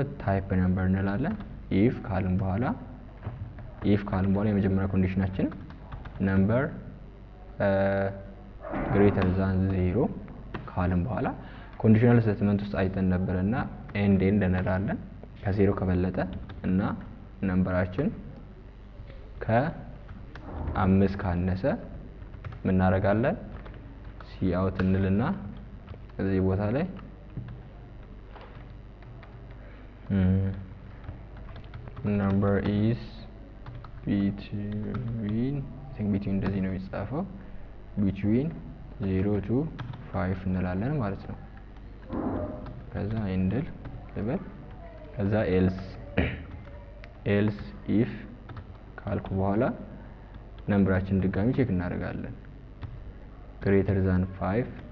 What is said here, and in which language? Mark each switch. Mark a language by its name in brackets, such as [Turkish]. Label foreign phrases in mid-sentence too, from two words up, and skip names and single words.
[English] type number [Amharic] እንላለን። ኢፍ ካልን በኋላ የመጀመሪያ ኮንዲሽናችን [English] number greater than 0 [Amharic] ካልን በኋላ [English] conditional statement [Amharic] ውስጥ አይተን ነበርና ኤንድ እንላለን። ከ0 ከበለጠ እና ነምበራችን ከ5 ካነሰ ምን እናደርጋለን? [English] C out [Amharic] እንልና እዚህ ቦታ ላይ [English] number is [Amharic] between እንደዚህ ነው የሚጻፈው [English] between 0 to 5 [Amharic] እንላለን ማለት ነው። ከዛ ኤንድል ልበል ከዛ [English] else if [Amharic] ካልኩ በኋላ ነምበራችን ድጋሚ ቼክ እናደርጋለን። [English] greater than 5